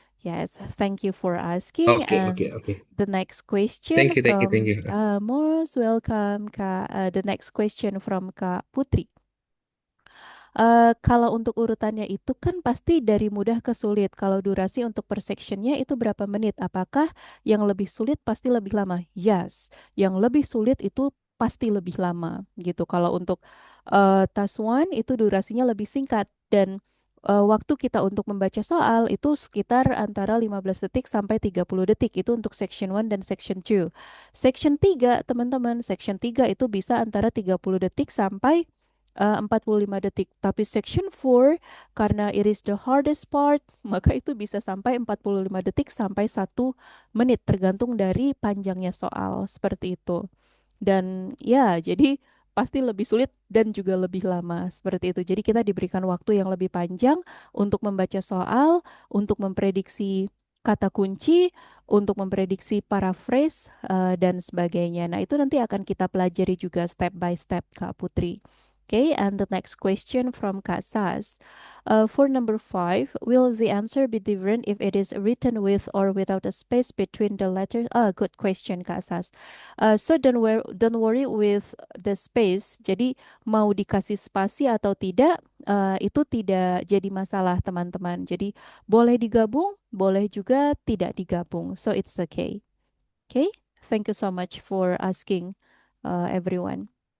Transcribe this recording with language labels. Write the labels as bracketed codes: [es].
[en] Yes, thank you for asking. [id] Oke. [en] And the next question Thank you. from most welcome, Kak. The next question from Kak Putri. [id] Kalau untuk urutannya itu kan pasti dari mudah ke sulit. Kalau durasi untuk per sectionnya itu berapa menit? Apakah yang lebih sulit pasti lebih lama? Yes, yang lebih sulit itu pasti lebih lama gitu. Kalau untuk task one itu durasinya lebih singkat dan waktu kita untuk membaca soal itu sekitar antara 15 detik sampai 30 detik itu untuk section 1 dan section 2. Section 3, teman-teman, section 3 itu bisa antara 30 detik sampai 45 detik. Tapi section 4 karena [en] it is the hardest part, [id] maka itu bisa sampai 45 detik sampai 1 menit tergantung dari panjangnya soal seperti itu. Dan ya, jadi pasti lebih sulit dan juga lebih lama seperti itu. Jadi kita diberikan waktu yang lebih panjang untuk membaca soal, untuk memprediksi kata kunci, untuk memprediksi paraphrase dan sebagainya. Nah, itu nanti akan kita pelajari juga [en] step by step, [id] Kak Putri. [en] Okay, and the next question from Kak Sas. For number 5, will the answer be different if it is written with or without a space between the letters? Good question, Kak Sas. So don't worry with the space. [id] Jadi mau dikasih spasi atau tidak, itu tidak jadi masalah teman-teman. Jadi boleh digabung, boleh juga tidak digabung. [en] So it's okay. Okay, thank you so much for asking, everyone.